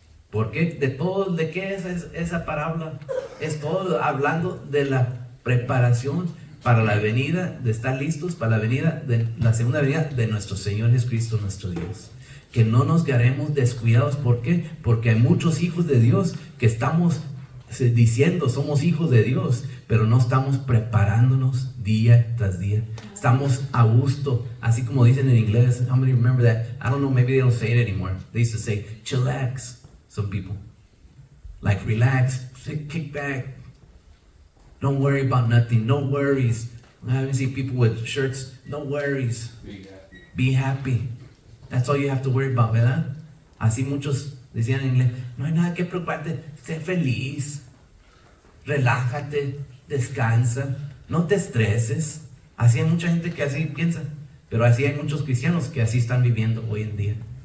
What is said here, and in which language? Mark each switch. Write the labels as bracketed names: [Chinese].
[Spanish] Porque ¿de qué es esa parábola? Es todo hablando de la preparación para la venida, de estar listos para la venida, de la segunda venida de nuestro Señor Jesucristo, nuestro Dios. Que no nos quedemos descuidados. ¿Por qué? Porque hay muchos hijos de Dios que estamos diciendo somos hijos de Dios, pero no estamos preparándonos día tras día. Estamos a gusto, así como dicen en inglés. [English] How many remember that? I don't know, maybe they don't say it anymore. They used to say, chillax, some people. Like, relax, kick back. Don't worry about nothing. No worries. I haven't seen people with shirts. No worries. Be happy. That's all you have to worry about, ¿verdad? [Spanish] Así muchos decían en inglés. No hay nada que preocuparte. Sé feliz. Relájate. Descansa. No te estreses. Así hay mucha gente que así piensa. Pero así hay muchos cristianos que así están viviendo hoy en día.